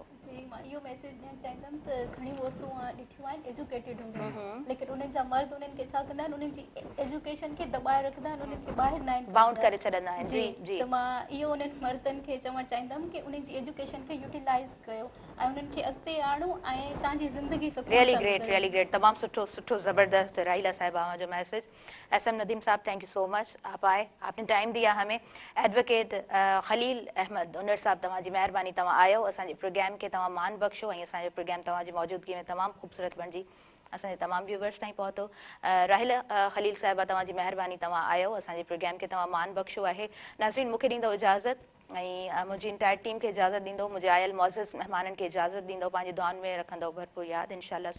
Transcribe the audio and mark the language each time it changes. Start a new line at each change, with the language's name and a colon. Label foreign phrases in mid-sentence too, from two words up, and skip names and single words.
Sindhi: जी मां इहो मैसेज ॾियणु चाहींदमि त घणी औरतूं ॾिठियूं आहिनि एजुकेटेड हूंदियूं, लेकिन उन्हनि जा मर्द उन्हनि खे छा कंदा आहिनि, उन्हनि जी एजुकेशन खे दॿाए रखंदा आहिनि, उन्हनि खे ॿाहिरि न बाउंड करे छॾंदा आहिनि। जी, त मां इहो उन्हनि मर्दनि खे चवणु चाहींदमि कि उन्हनि जी एजुकेशन खे यूटिलाइज़ कयो ऐं उन्हनि खे अॻिते आणो ऐं तव्हांजी ज़िंदगी
English: really great
Sindhi: तमामु सुठो ज़बरदस्त राहिला साहिबा जो मैसेज।
Urdu: एसएम नदीम साहब
English: thank you so much,
Urdu: آپ آئے، آپ نے ٹائم دیا ہمیں.
Sindhi: एडवोकेट खलील अहमद उनर साहब तव्हांजी महिरबानी, तव्हां आयो, असांजे प्रोग्राम खे तव्हां मान बख़्शो ऐं असांजो प्रोग्राम तव्हांजी मौजूदगी में तमामु ख़ूबसूरत बणिजी असांजे तमामु व्यूवर्स ताईं पहुतो। राहिला खलील साहिबा तव्हांजी महिरबानी, तव्हां आयो, असांजे प्रोग्राम खे तव्हां मान बख़्शो आहे। नाज़रीन मूंखे ॾींदो इजाज़त, ऐं मुंहिंजी
English: entire team
Sindhi: खे इजाज़त ॾींदो, मुंहिंजे आयल मुअज़्ज़ज़ महिमाननि खे इजाज़त ॾींदो, पंहिंजी दुआनि में रखंदो भरपूर यादि।